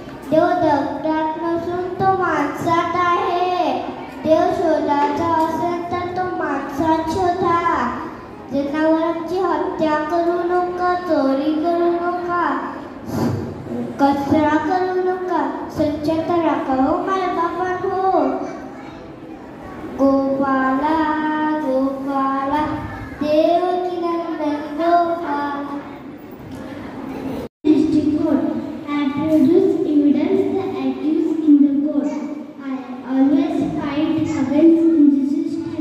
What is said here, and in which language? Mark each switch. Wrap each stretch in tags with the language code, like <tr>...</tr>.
<mr>देव दगडात नसून तो माणसात आहे, देव शोधाचा असेल तर तो माणसात शोधा। जनावरांची हत्या करू नका, चोरी करू नका, कचरा करू नका, स्वच्छता राखा हो मायबापांनो। Gopala Gopala Devaki Nandan Gopala.</mr> <en>District Court. I produce evidence the accused in the court. I always fight against injustice.</en>